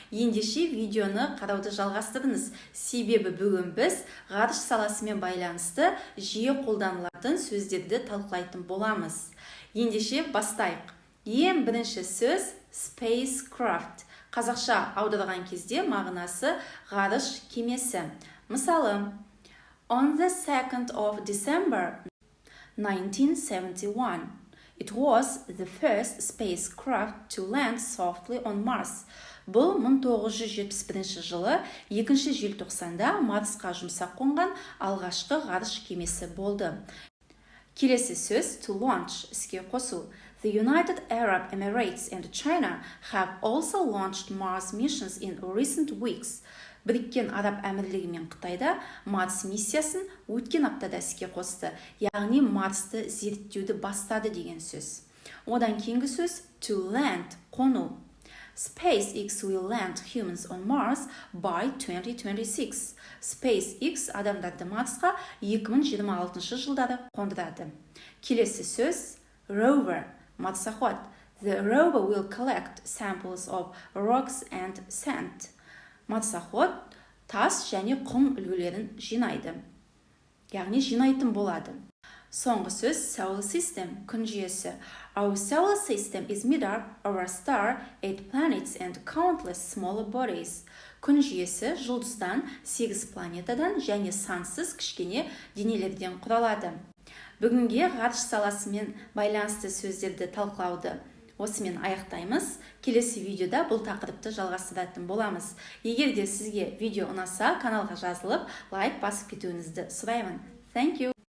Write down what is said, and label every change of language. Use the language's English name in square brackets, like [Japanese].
[Kazakh] Ендеше видеоны қарауды жалғастырыңыз. Себебі бүгін біз ғарыш саласымен байланысты жиі қолданылатын сөздерді талқылайтын боламыз. Ендеше бастайық. Ең бірінші сөз spacecraft. Қазақша аударған кезде мағынасы ғарыш кемесі. [English] Мысалы, on the 2nd of December 1971, it was the first spacecraft to land softly on Mars. [Kazakh] Бұл 1971 жылы 2 желтоқсанда Марсқа жұмсақ қонған алғашқы ғарыш кемесі болды. Келесі сөз to launch, іске қосу. [English] The United Arab Emirates and China have also launched Mars missions in recent weeks. [Kazakh] Біріккен Араб Әмірлігі мен Қытайда Марс миссиясын өткен аптада іске қосты, яғни Марсты зерттеуді бастады деген сөз. Одан кейінгі сөз to land, қону. [English] SpaceX will land humans on Mars by 2026. [Kazakh] SpaceX адамдарды Марсқа 2026 жылдары қондырады. Келесі сөз rover, марсоход. [English] The rover will collect samples of rocks and sand. [Kazakh] Марсоход тас және құм үлгілерін жинайды. Яғни жинайтын болады. Соңғы сөз solar system, күн жүйесі. [English] Our solar system is made up of a star, 8 planets and countless smaller bodies. [Kazakh] Күн жүйесі жұлдыздан, 8 планетадан және сансыз кішкене денелерден құралады. Бүгінге ғарыш саласымен байланысты сөздерді талқылауды осымен аяқтаймыз. Келесі видеода бұл тақырыпты жалғастыратын боламыз. Егер де сізге видео ұнаса, каналға жазылып, лайк басып кетуіңізді сұраймын. [English] Thank you.